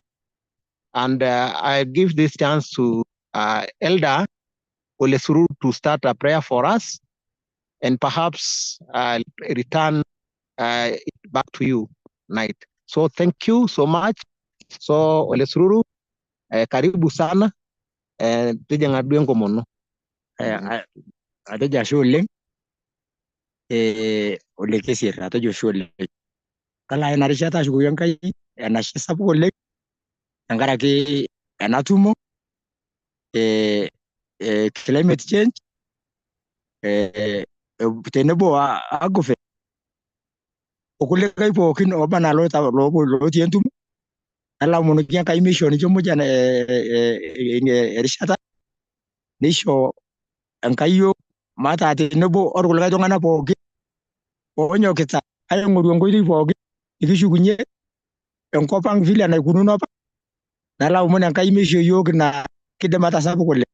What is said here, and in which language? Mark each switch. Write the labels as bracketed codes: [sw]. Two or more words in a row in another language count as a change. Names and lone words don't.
[en] And I give this chance to Elder Olesuru to start a prayer for us, and perhaps return it back to you tonight. So thank you so much. [mas] So Olesuru, [sw] karibu sana, [mas] tujeng aduen komono. Atejo ashe oleng Olekesier, atejo ashe oleng. Kalo ena rishata ashukoki Enkai enashe sapuk oleng tenkaraki ena tumo [en] climate change [mas] tenebo Acopphe okulikae pookin oba anaa lotii entumo, nalo aomonoki Enkai misho ninche muj erishata nisho Enkai yiok mataa tenebo orkulikae tung'anak pookin oonyokita aing'oru enkoitoi pookin nikishukunye enkop ang' vile naikununo apa, nalo aomon Enkai misho yiok ina kidimata sapuk oleng.